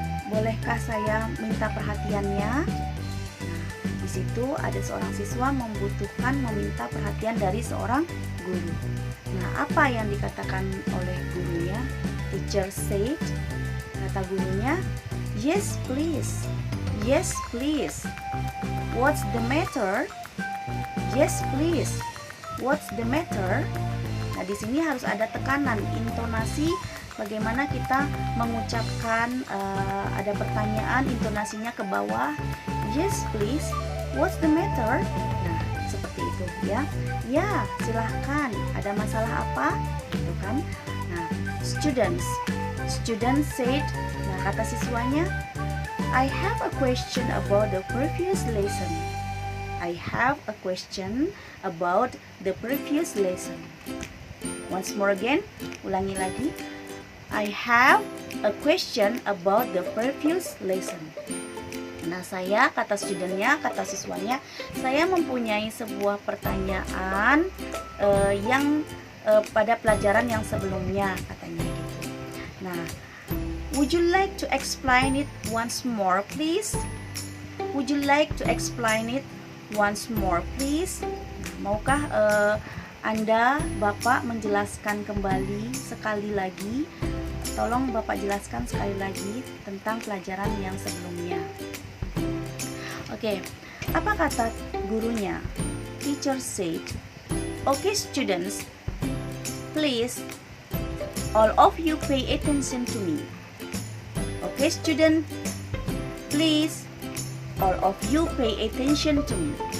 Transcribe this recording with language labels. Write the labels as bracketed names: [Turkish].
[Indonesian] Bolehkah saya minta perhatiannya?" Nah, di situ ada seorang siswa meminta perhatian dari seorang guru. Nah, apa yang dikatakan oleh gurunya? [English] Teacher said, [Indonesian] kata gurunya, [English] "Yes, please. Yes, please. What's the matter? Yes, please. What's the matter?" [Indonesian] Nah, di sini harus ada tekanan, intonasi, bagaimana kita mengucapkan, ada pertanyaan, intonasinya ke bawah. [English] "Yes, please. What's the matter?" [Indonesian] Nah, seperti itu, ya. "Ya, silahkan. Ada masalah apa?" Gitu kan. [English] Nah, student said, [Indonesian] nah kata siswanya, [English] "I have a question about the previous lesson." I have a question about the previous lesson. Once more again, [Indonesian] ulangi lagi. [English] I have a question about the previous lesson. [Indonesian] Nah, saya, kata studentnya, kata siswanya, saya mempunyai sebuah pertanyaan yang pada pelajaran yang sebelumnya, katanya gitu. [English] Nah, would you like to explain it once more, please? Would you like to explain it once more, please? [Indonesian] Maukah Anda, Bapak, menjelaskan kembali sekali lagi? Tolong Bapak jelaskan sekali lagi tentang pelajaran yang sebelumnya. Oke, apa kata gurunya? [English] Teacher said, "Okay, students, please, all of you pay attention to me." Okay, student, please, all of you pay attention to me.